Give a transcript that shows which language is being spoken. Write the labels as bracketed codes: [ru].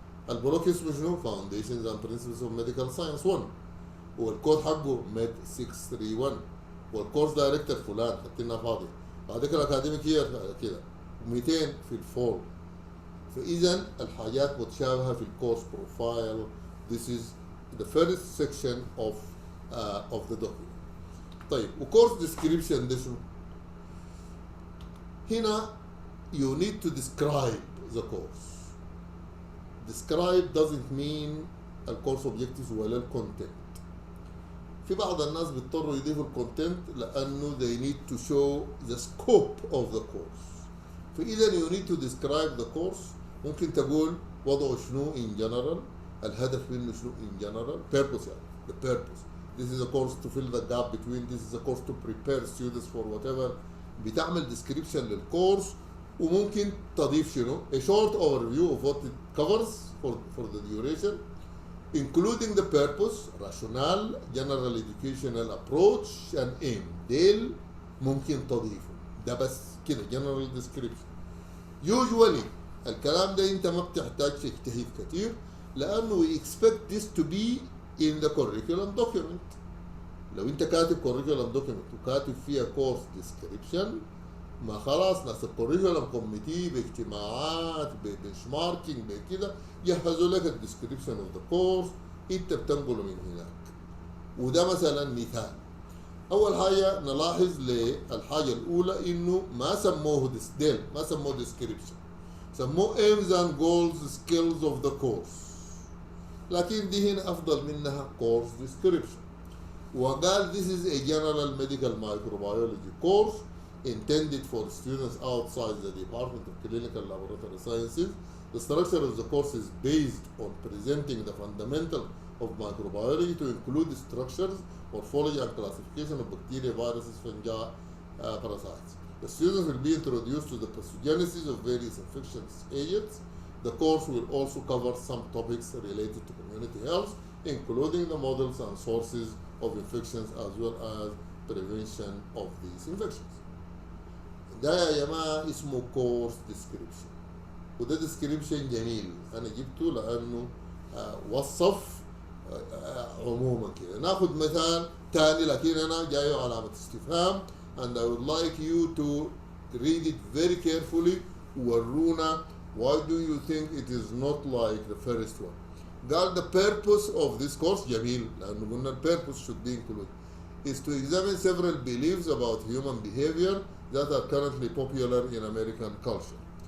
[ar] البلوك اسمه شنو؟ Foundations and Principles of Medical Science 1 والكود حقه ميد 631 والكورس دايركتور فلان حطينا فاضي هذيك الاكاديميك يير كده 200 في الفول. فاذا الحاجات متشابهه في الكورس بروفايل. [en] This is the first section of the document. [ar] طيب وكورس description ده شنو؟ هنا [en] you need to describe the course. Describe doesn't mean الكورس objectives [ar] ولا الكونتنت. في بعض الناس بيضطروا يضيفوا الكونتنت لانه [en] they need to show the scope of the course. فاذا you need to describe the course. [ar] ممكن تقول وضعه شنو [en] in general، [ar] الهدف منه شنو in general، purpose يعني [en] the purpose. This is a course to fill the gap between. This is a course to prepare students for whatever. بتعمل description [ar] للكورس وممكن تضيف شنو [en] a short overview of what it covers for the duration, including the purpose, rationale, general educational approach and aim. [ar] ديل ممكن تضيفه. ده بس كده [en] general description. [ar] Usually الكلام ده انت ما بتحتاج تجتهد كتير لانه [en] we expect this to be in the curriculum document. [ar] لو انت كاتب curriculum document وكاتب فيها course description ما خلاص ناس الكوريكولم كوميتي باجتماعات ببنش ماركينج بكده يجهزوا لك الديسكريبشن اوف ذا كورس انت بتنقله من هناك. وده مثلا مثال. اول حاجه نلاحظ للحاجه الاولى انه ما سموه ديل ما سموه ديسكريبشن، سموه [en] aims and goals skills of the course. [ar] لكن دي هنا افضل منها course description. [en] وقال this is a general medical microbiology course intended for students outside the Department of Clinical Laboratory Sciences. The structure of the course is based on presenting the fundamentals of microbiology to include structures, morphology and classification of bacteria, viruses, fungi, parasites. The students will be introduced to the pathogenesis of various infectious agents. The course will also cover some topics related to community health, including the models and sources of infections as well as prevention of these infections. [ar] ده يا جماعه اسمه كورس ديسكريبشن. وده ديسكريبشن جميل انا جبته لانه وصف عموما كده. ناخذ مثال ثاني لكن انا جايه علامه استفهام [en] and I would like you to read it very carefully. ورونا why do you think it is not like the first one. قال the purpose of this course [ar] جميل لانه قلنا [en] the purpose should be included is to examine several beliefs about human behavior that are currently popular in American culture.